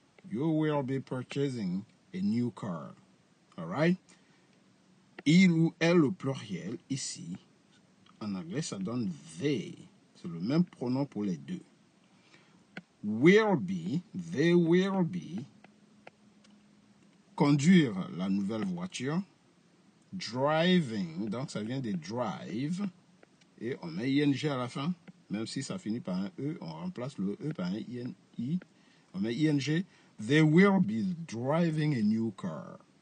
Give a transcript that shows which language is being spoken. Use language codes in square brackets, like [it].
[en] You will be purchasing a new car. All right? [fr] Il ou elle au pluriel, ici, en anglais, ça donne they. C'est le même pronom pour les deux. [en] Will be, they will be, [fr] conduire la nouvelle voiture. Driving, donc ça vient de drive. Et on met ing à la fin. Même si ça finit par un E, on remplace le E par un I. On met ing. [en] They will be driving a new car.